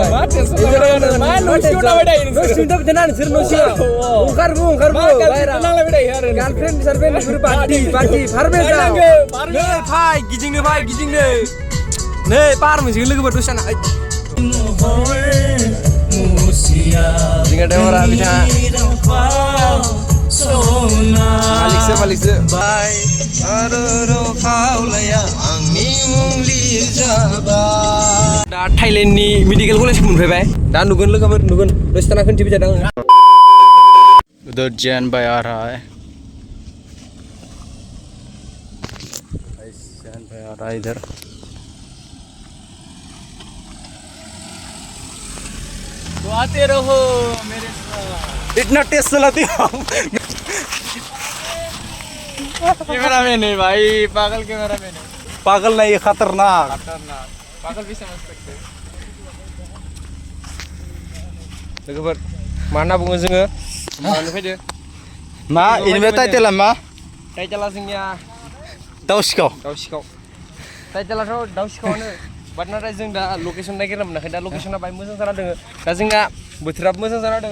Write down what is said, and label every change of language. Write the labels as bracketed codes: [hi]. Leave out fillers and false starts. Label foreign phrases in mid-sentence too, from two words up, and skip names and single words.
[en] girlfriend sarfriend party [brx] फाय गिदिंनो नै पार मोनसिगोन लोगोफोर दसे जाना जोंहा देवरा बिथाङा मालिकसो बाय आरो खावलाया आंनि मुंलि जाबाय दा थाइलेण्डनि मेडिकेल कलेजखौ मोनफैबाय दा नुगोन लोगोफोर नुगोन दसे जाना खोन्थिबाय थादों आङो [hi] उधर जैन भाई आ रहा है जैन भाई आ रहा है इधर तो आते रहो मेरे साथ इतना टेस्ट चलाती हो कैमरामैन है भाई पागल कैमरामैन है पागल नहीं खतरनाक पागल भी समझ सकते [brx] लोगोफोर मा होनना बुङो जोङो मानो फैदो मा इनिफ्राय टाइटेला मा टाइटेला जोंनिया दाउ सिखाव टाइटेलाथ' दाउ सिखावानो बाट नाथाय जों दा लकेसन नागिरना मोनाखै दा लकेसना बाय मोजां जाना दोङो दा जोंना बोथोराबो मोजां जाना दोङो